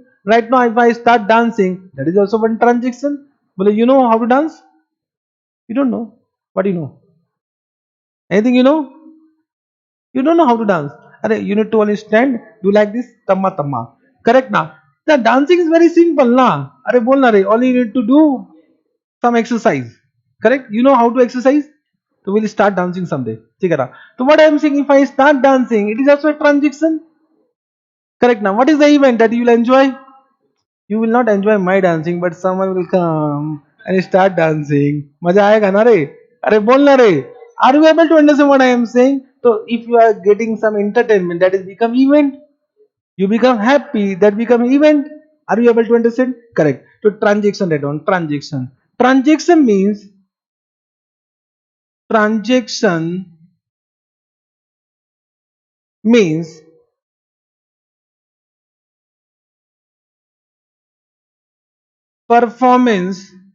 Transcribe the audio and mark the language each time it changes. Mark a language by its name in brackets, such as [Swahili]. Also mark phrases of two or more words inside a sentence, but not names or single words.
[English] Right now, if I start dancing, that is also one transaction. Well, you know how to dance? You don't know. What do you know? Anything you know? You don't know how to dance. Arey, you need to only stand, do like this, tamma tamma. Correct na? The dancing is very simple na. [Hindi] अरे बोल ना रे. [English] Only you need to do some exercise. Correct? You know how to exercise? So we'll start dancing someday. [Hindi] ठीक है ना? [English] So what I am saying, if I start dancing, it is also a transaction. Correct now. What is the event that you will enjoy? You will not enjoy my dancing, but someone will come and start dancing. [Hindi] मजा आएगा ना रे? अरे बोल ना रे. [English] Are you able to understand what I am saying? So if you are getting some entertainment, that is become event. You become happy, that become event. Are you able to understand? Correct. So transaction, that one transaction. Transaction means performance